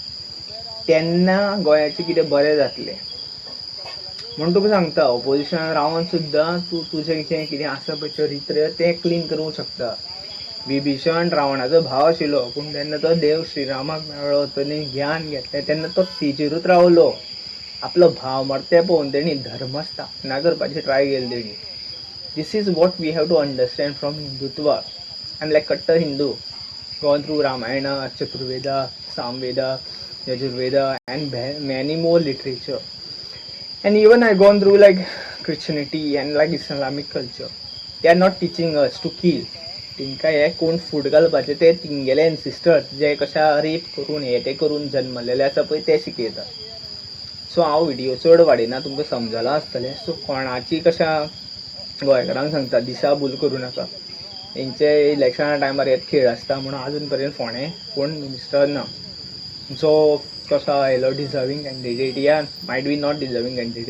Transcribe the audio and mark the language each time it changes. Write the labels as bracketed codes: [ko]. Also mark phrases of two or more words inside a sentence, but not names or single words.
[kok] तेन्ना गोंयाचें कितें बरें जातलें. म्हणून तुका सांगता ऑपोजिशनान रावन सुद्दां तूं तुजें जें कितें आसा पळय चरित्र तें क्लीन करूंक शकता. विभीशण रावणाचो भाव आशिल्लो, पूण जेन्ना तो देव श्रीरामाक मेळ्ळो, ताणें ज्ञान घेतलें तेन्ना तो तेजेरूच रावलो. आपलो भाव मरता तें पळोवन तेणी धर्म स्थापना करपाची ट्राय केली तेणी. [en] this is what we have to understand from Hindutva. I am like कट्टर Hindu, gone through Ramayana, Chaturveda, Samaveda, Yajurveda and many more literature. And even I gone through like Christianity and like Islamic culture. They are not teaching us to kill. [kok] तिंका हे कोण फूड घालपाचे ते तिंगेले एन्सिस्टर्स जे कशा रेप करून हे ते करून जन्मलेले आसा पळय ते शिकयता. सो हांव व्हिडिओ चड वाडयना, तुमकां समजलां आसतलें. सो कोणाची कशा गोंयकारांक सांगता दिशाभूल करूं नाका. हेंचे इलेक्शना टायमार हे खेळ आसता म्हणून आजून पर्यंत फोंडे कोण मिनिस्टर ना जो कसो आयलो [en] deserving candidate [kok] या [en] might be not deserving candidate.